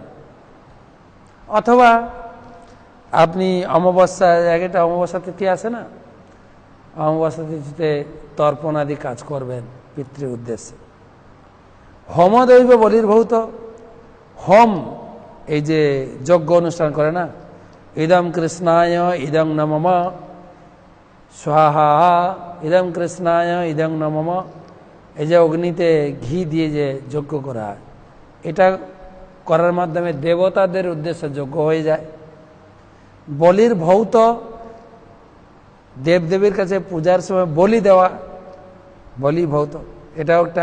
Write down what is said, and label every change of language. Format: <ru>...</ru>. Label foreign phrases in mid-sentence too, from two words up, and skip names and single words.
<bn>অথবা আপনি অমাবস্যা, একটা অমাবস্যা তিথি আছে না, অমাবস্যা তিথিতে তর্পণ আদি কাজ করবেন পিতৃ উদ্দেশ্যে।</bn> <sa>হোমদৈব বলির্ভূত,</sa> <bn>হোম, এই যে যজ্ঞ অনুষ্ঠান করে না,</bn> <sa>ইদম কৃষ্ণায় ইদং নমঃ স্বাহা, ইদম কৃষ্ণায় ইদং নমঃ,</sa> <bn>এই যে অগ্নিতে ঘি দিয়ে যে যজ্ঞ করা হয়, এটা করার মাধ্যমে দেবতাদের উদ্দেশ্যে যজ্ঞ হয়ে যায়। বলির ভৌত, দেবদেবীর কাছে পূজার সময় বলি দেওয়া, বলি ভৌত, এটাও একটা।</bn>